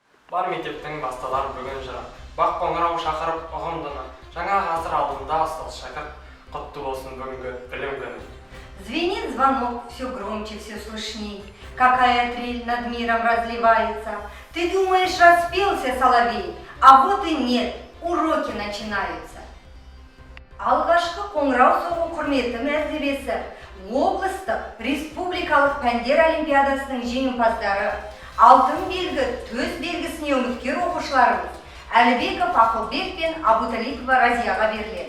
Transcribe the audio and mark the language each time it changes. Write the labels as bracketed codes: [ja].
[kk] Бар мектептің басталар бүгін жыра. Бақ қоңырау шақырып ұғымдыны. Жаңа ғасыр алдында ұстаз шәкірт. Құтты болсын бүгінгі білім күні. [ru] Звенит звонок, все громче, все слышней. Какая трель над миром разливается. Ты думаешь, распелся соловей, а вот и нет, уроки начинаются. [kk] Алғашқы қоңырау соғу құрметті мәртебесі облыстық республикалық пәндер олимпиадасының жеңімпаздары, алтын белгі, төс белгісіне үміткер оқушыларымыз Әлібеков Ақылбек пен Абуталипова Разияға беріледі.